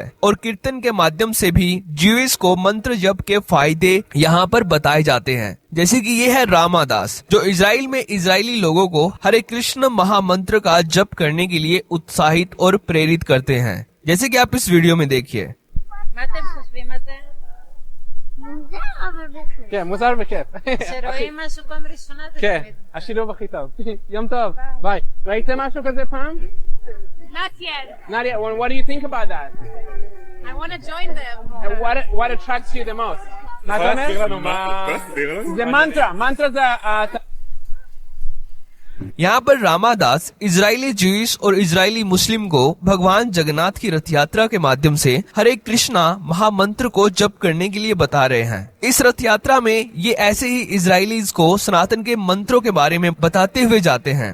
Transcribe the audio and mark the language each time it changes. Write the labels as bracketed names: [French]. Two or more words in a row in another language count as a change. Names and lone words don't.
[Hindi] और कीर्तन के माध्यम से भी ज्यूइश को मंत्र जप के फायदे यहाँ पर बताए जाते हैं। जैसे कि ये है रामादास, जो इजराइल में इजरायली लोगों को हरे कृष्ण महामंत्र का जप करने के लिए उत्साहित और प्रेरित करते हैं, जैसे कि आप इस वीडियो में देखिए। [Hebrew] כן, מוזר וכיף. שרואים משהו פעם ראשונה. כן, השילוב הכי טוב. יום טוב, ביי. ראיתם משהו כזה פעם? [English] Not yet. Not yet. What do you think about that? I want to join them. And what attracts you the most? [Hebrew] מה אתה אומר? זה מנטרה, מנטרה זה... [Hindi] यहाँ पर रामादास इजरायली ज्यूइश और इजरायली मुस्लिम को भगवान जगन्नाथ की रथ यात्रा के माध्यम से हरे कृष्णा महामंत्र को जप करने के लिए बता रहे हैं। इस रथ यात्रा में ये ऐसे ही इजरायलीज को सनातन के मंत्रों के बारे में बताते हुए जाते हैं।